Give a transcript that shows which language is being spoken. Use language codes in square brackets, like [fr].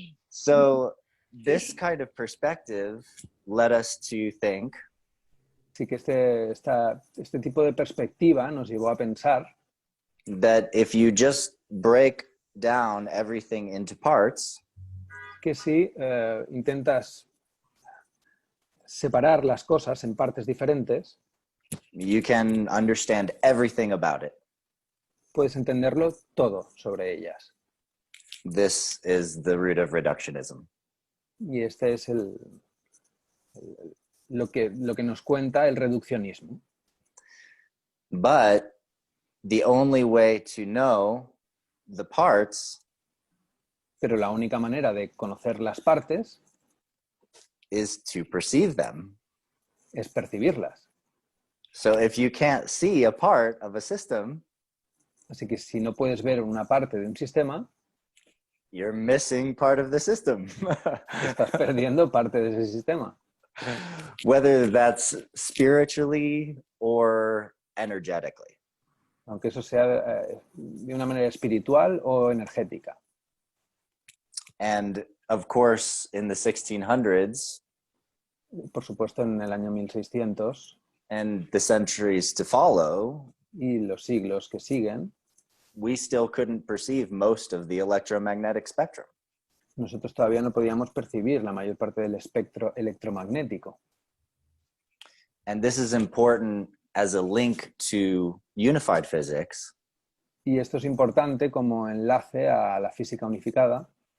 [en] So this kind of perspective led us to think. [es] Así que este tipo de perspectiva nos llevó a pensar [en] that if you just break down everything into parts, [es] que si intentas separar las cosas en partes diferentes, [en] you can understand everything about it. [es] Puedes entenderlo todo sobre ellas. [en] This is the root of reductionism. [es] Y este es lo que nos cuenta el reduccionismo. [en] But the only way to know the parts, [es] pero la única manera de conocer las partes, [en] is to perceive them. [es] Es percibirlas. [en] So if you can't see a part of a system, [es] así que si no puedes ver una parte de un sistema, [en] you're missing part of the system. [es] Estás perdiendo parte de ese sistema. [en] Whether that's spiritually or energetically. [es] Aunque eso sea de una manera espiritual o energética. [en] And of course, in the 1600s, [es] por supuesto en el año 1600, [en] and the centuries to follow, [es] y los siglos que siguen, [en] we still couldn't perceive most of the electromagnetic spectrum. [es] nosotros todavía no podíamos percibir la mayor parte del espectro electromagnético. [en] And this is important as a link to unified physics, [es] Y esto es importante como enlace a la física unificada,